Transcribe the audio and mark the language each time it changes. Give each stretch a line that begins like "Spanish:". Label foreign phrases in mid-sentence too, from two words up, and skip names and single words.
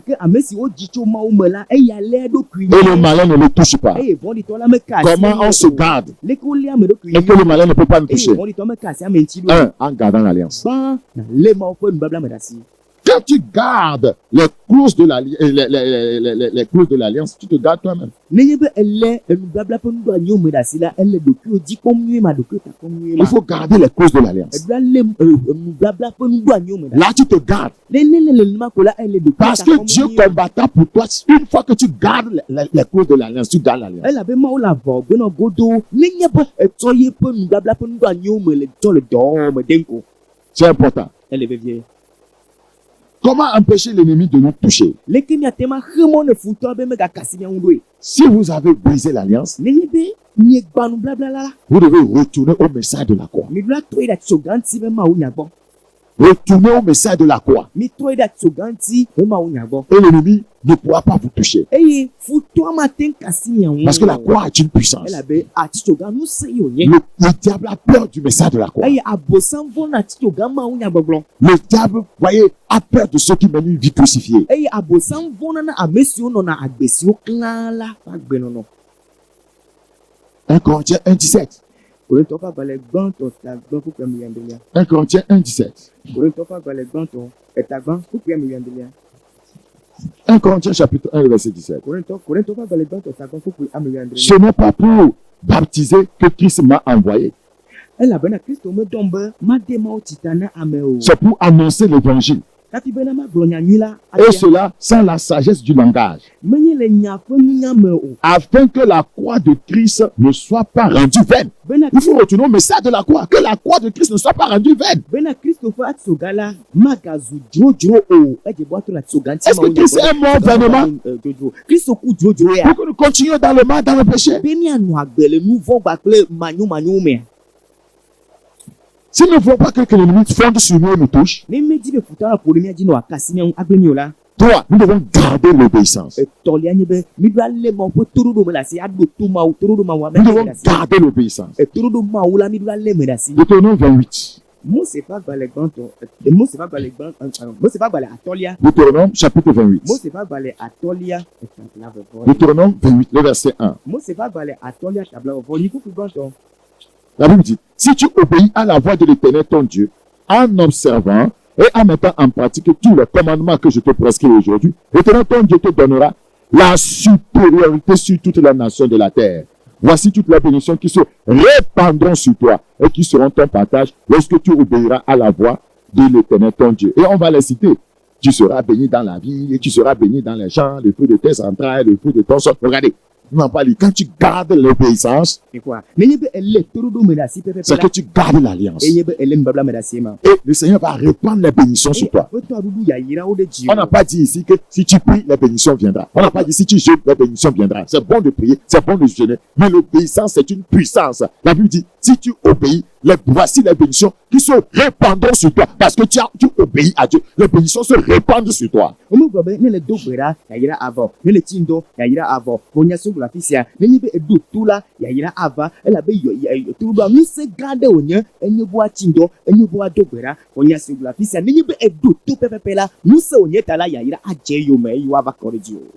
French: Et le malin ne le touche pas. Comment on se garde et que le malin ne peut pas nous toucher? En gardant l'alliance. Quand tu gardes les clauses de les clauses de l'alliance, tu te gardes toi-même.
Ewe: nenye be ele enublabla ƒe nuɖo anyi me ɖe asi la ele ɖokuiwo dzi kpɔm nyuie ma ɖokui ta kpɔm nyuie
French: Il
Ewe: ma
French: faut garder les clauses de l'alliance.
Ewe: eɖoa lé enublabla ƒe nuɖo anyi me ɖe asi
French: Là, tu te gardes.
Ewe: ne le nenema ko la ele ɖokui
French: Parce
Ewe: ta
French: que
Ewe: kpɔm
French: Dieu
Ewe: nyuie ma.
French: combattant pour toi, une fois que tu gardes les clauses de l'alliance, tu gardes l'alliance.
Ewe: elabe mawo le avɔ gbenɔ godo nenye be etsɔ ye ƒe nublabla ƒe nuɖo anyi me le tsɔ le dɔwɔwɔ me de ko
French: C'est important.
Ewe: ele vevie
French: Comment empêcher l'ennemi de nous toucher?
Ewe: leke miate ma xe mɔ ne futɔ be megakasi miaŋu ɖoe
French: Si vous avez brisé l'alliance,
Ewe: nenye be miegba nublabla la
French: vous devez retourner au message de la croix.
Ewe: miɖo atrɔe ɖe atitsoga ŋuti be mawo nya gbɔ
French: Retournez au message de la croix.
Ewe: mitrɔe ɖe atitsoga ŋuti be mawo nya gbɔ
French: Et l'ennemi ne pourra pas vous toucher.
Ewe: eye futɔa mate ŋu kasi miaŋu
French: Parce que la croix est une puissance.
Ewe: elabe atitsoga ŋusẽ yi wònye
French: Le diable a peur du message de la croix.
Ewe: eye abosam vɔna atitsoga mawo nya gbɔgblɔ
French: Le diable, voyez, a peur de ceux qui mènent une vie crucifiée.
Ewe: eye abosam vɔna na ame siwo nɔna agbe siwo klã la ƒe agbenɔnɔ
French: 1 Corinthiens 1,17.
Ewe: Korintɔ ƒe agbalẽ gbãtɔ tagbã ƒuƒoa mi wuiaɖelia
French: 1 Corinthiens 1,17.
Ewe: Korintɔ ƒe agbalẽ gbãtɔ etagbã ƒuƒoa mi wuiaɖelia
French: 1 Corinthiens chapitre 1, verset 17.
Ewe: Korintɔ ƒe agbalẽ gbãtɔ tagbã ƒuƒoa mi wuiaɖelia
French: Ce n'est pas pour baptiser que Christ m'a envoyé.
Ewe: elabena kristo medɔm be made mawo tsita na ame o
French: C'est pour annoncer l'évangile.
Ewe: kafi bena magblɔ nyanyui la
French: Et
Ewe: atia
French: cela sans la sagesse du langage.
Ewe: menye le nya ƒe nunya me o
French: Afin que la croix de Christ ne soit pas rendue vaine.
Ewe: bena
French: Il faut retourner au message de la croix. Que la croix de Christ ne soit pas rendue vaine.
Ewe: bena kristo ƒe atitsoga la magazu dzrodzro o edze be woatrɔ le atitsoga ŋuti
French: Est-ce que Christ est mort vainement?
Ewe: dzrodzro kristo ku dzrodzro ya
French: Pour que nous continuions dans le mal, dans le péché.
Ewe: be mianɔ agbe le nu vɔ̃ kpakple manyomanyowo mea
French: S'il ne faut pas que l'ennemi fonde sur nous et nous touche,
Ewe: ne medi be futɔ la ƒo ɖe mía dzi nɔ akasi miaŋu agble mi o la
French: toi, nous devons garder l'obéissance.
Ewe: etɔlia nye be miɖo alé mawo ƒe toɖoɖo me ɖe asi aɖo to mawo toɖoɖo mawo ame
French: Nous
Ewe: ɖe
French: devons
Ewe: asi
French: garder l'obéissance.
Ewe: toɖoɖo mawo la miɖo alé me ɖe asi
French: Deutéronome 28.
Ewe: Mose ƒe agbalẽ gbãtɔ Mose ƒe agbalẽ Mose ƒe agbalẽ atɔlia
French: Deutéronome chapitre 28.
Ewe: Mose ƒe agbalẽ atɔlia tabla vevɔ
French: Deutéronome 28, le verset 1.
Ewe: Mose ƒe agbalẽ atɔlia tabla vevɔ nyi ƒuƒu gbãtɔ
French: La Bible dit, si tu obéis à la voix de l'Éternel ton Dieu, en observant et en mettant en pratique tous les commandements que je te prescris aujourd'hui, l'Éternel ton Dieu te donnera la supériorité sur toutes les nations de la terre. Voici toutes les bénédictions qui se répandront sur toi et qui seront ton partage lorsque tu obéiras à la voix de l'Éternel ton Dieu. Et on va les citer. Tu seras béni dans la vie et tu seras béni dans les champs, le fruit de tes entrailles, le fruit de ton sol. Regardez, non pas lui. Quand tu gardes l'obéissance,
Ewe: ekua nenye be ele toɖoɖo me ɖe asi pɛpɛpɛ
French: c'est la que tu gardes l'alliance.
Ewe: enye be ele nubabla me ɖe asi ma
French: Et le Seigneur va répandre les bénédictions sur toi.
Ewe: aƒetɔ aɖuɖu yayrawo ɖe dzi
French: On n'a pas dit ici que si tu pries, les bénédictions viendront. On n'a pas dit si tu jeûnes, les bénédictions viendront. C'est bon de prier, c'est bon de jeûner. Mais l'obéissance, c'est une puissance. La Bible dit, si tu obéis, voici les bénédictions qui se répandront sur toi. Parce que tu obéis à Dieu. Les bénédictions se répandent sur toi.
Ewe: womegblɔ be ne le do gbe ɖa yayra avɔ ne le tsi ŋdɔ yayra avɔ wonya so le afi sia nenye be eɖo to la yayra ava elabe toɖoɖoa ŋusẽ gã aɖe wònye enye be woatsi ŋdɔ enye be woado gbe ɖa wonya so le afi sia nenye be eɖo to pɛpɛpɛ la ŋusẽ wònye ta la yayra adze eyome eye woava kɔ ɖe dzi o